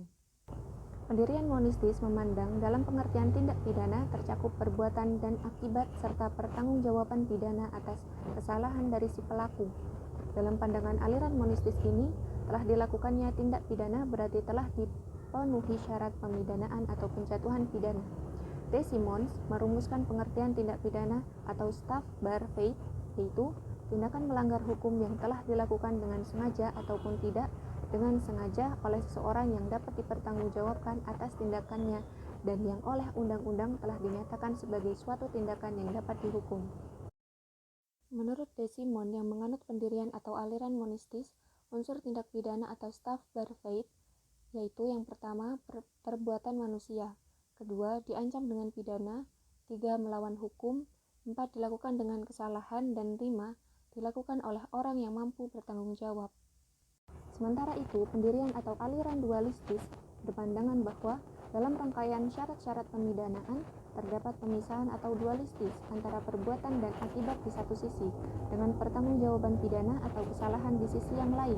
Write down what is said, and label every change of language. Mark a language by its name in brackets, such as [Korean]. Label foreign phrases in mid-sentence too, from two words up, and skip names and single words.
[Indonesian] Pendirian monistis memandang dalam pengertian tindak pidana tercakup perbuatan dan akibat serta pertanggungjawaban pidana atas kesalahan dari si pelaku. Dalam pandangan aliran monistis ini, telah dilakukannya tindak pidana berarti telah dipenuhi syarat pemidanaan atau penjatuhan pidana. D. Simons merumuskan pengertian tindak pidana atau [Dutch] strafbaar feit, [Indonesian] yaitu tindakan melanggar hukum yang telah dilakukan dengan sengaja ataupun tidak dengan sengaja oleh seseorang yang dapat dipertanggungjawabkan atas tindakannya dan yang oleh undang-undang telah dinyatakan sebagai suatu tindakan yang dapat dihukum. Menurut D. Simon yang menganut pendirian atau aliran monistis, unsur tindak pidana atau [Dutch] strafbaar feit [Indonesian] yaitu yang pertama perbuatan manusia, kedua diancam dengan pidana, 3 melawan hukum, 4 dilakukan dengan kesalahan, dan 5 dilakukan oleh orang yang mampu bertanggung jawab. Sementara itu, pendirian atau aliran dualistis berpandangan bahwa dalam rangkaian syarat-syarat pemidanaan terdapat pemisahan atau dualistis antara perbuatan dan akibat di satu sisi dengan pertanggungjawaban pidana atau kesalahan di sisi yang lain.